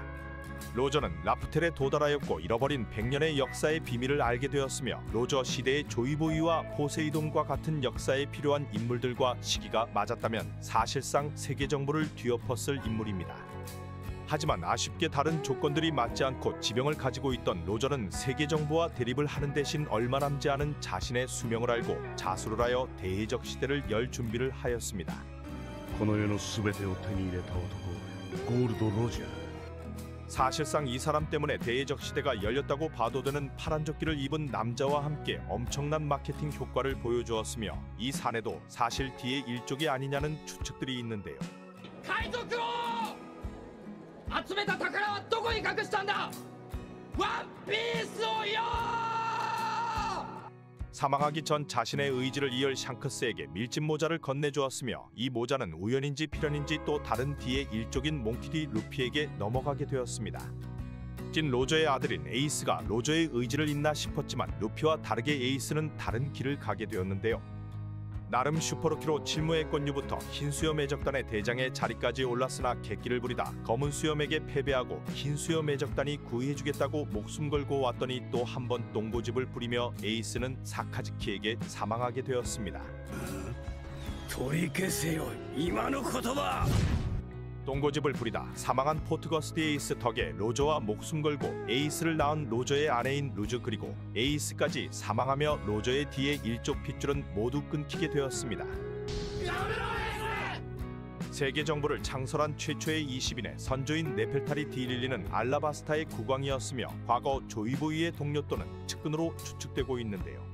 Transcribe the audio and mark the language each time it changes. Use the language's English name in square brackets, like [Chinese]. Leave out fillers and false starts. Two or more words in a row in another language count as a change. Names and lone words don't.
[Korean] 로저는 라프텔에 도달하였고 잃어버린 100년의 역사의 비밀을 알게 되었으며 로저 시대의 조이보이와 포세이돈과 같은 역사에 필요한 인물들과 시기가 맞았다면 사실상 세계정부를 뒤엎었을 인물입니다. 하지만 아쉽게 다른 조건들이 맞지 않고 지병을 가지고 있던 로저는 세계정부와 대립을 하는 대신 얼마 남지 않은 자신의 수명을 알고 자수를 하여 대해적 시대를 열 준비를 하였습니다. [Japanese] この世のすべてを手に入れた男、ゴールドロジャー。 [Korean] 사실상 이 사람 때문에 대해적 시대가 열렸다고 봐도 되는 파란 조끼를 입은 남자와 함께 엄청난 마케팅 효과를 보여주었으며 이 사내도 사실 D의 일족이 아니냐는 추측들이 있는데요. [Japanese] 海賊王集めた宝はどこに隠したんだ。ワンピースをよ。 [Korean] 사망하기 전 자신의 의지를 이을 샹크스에게 밀짚 모자를 건네주었으며 이 모자는 우연인지 필연인지 또 다른 D의 일족인 몽키디 루피에게 넘어가게 되었습니다. 찐 로저의 아들인 에이스가 로저의 의지를 잇나 싶었지만 루피와 다르게 에이스는 다른 길을 가게 되었는데요. 나름 슈퍼루키로 칠무의 권유부터 흰수염 해적단의 대장의 자리까지 올랐으나 객기를 부리다 검은 수염에게 패배하고 흰수염 해적단이 구해주겠다고 목숨 걸고 왔더니 또 한 번 똥고집을 부리며 에이스는 사카즈키에게 사망하게 되었습니다. [Japanese] 取り消せよ今の言葉。 [Korean] 똥고집을 부리다 사망한 포트거스트 에이스 덕에 로저와 목숨 걸고 에이스를 낳은 로저의 아내인 루즈 그리고 에이스까지 사망하며 로저의 D의 일족 핏줄은 모두 끊기게 되었습니다. 세계 정부를 창설한 최초의 20인의 선조인 네펠타리 디릴리는 알라바스타의 국왕이었으며 과거 조이보이의 동료 또는 측근으로 추측되고 있는데요.